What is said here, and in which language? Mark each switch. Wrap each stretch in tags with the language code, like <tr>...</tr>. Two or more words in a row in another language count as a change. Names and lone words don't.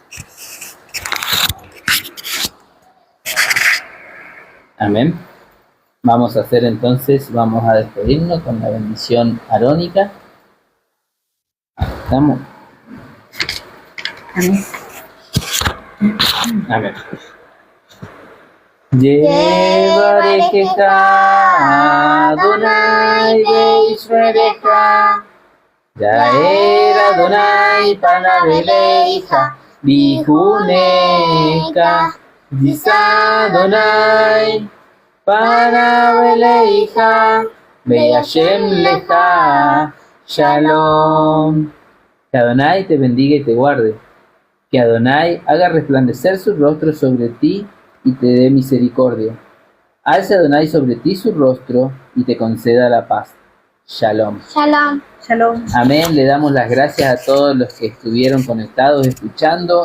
<es>Amén. Vamos a hacer entonces, vamos a despedirnos con la bendición arónica. ¿Estamos? Amén. Amén.</es> <he>יברכך אדוני וישמרך יאר אדוני פניו אליך ויחנך ישא אדוני פניו אליך וישם לך שלום.</he> <es>Que Adonai te bendiga y te guarde. Que Adonai haga resplandecer su rostro sobre ti y te dé misericordia. Alce Adonai sobre ti su rostro y te conceda la paz. Shalom. Shalom. Shalom. Amén. Le damos las gracias a todos los que estuvieron conectados, escuchando.</es>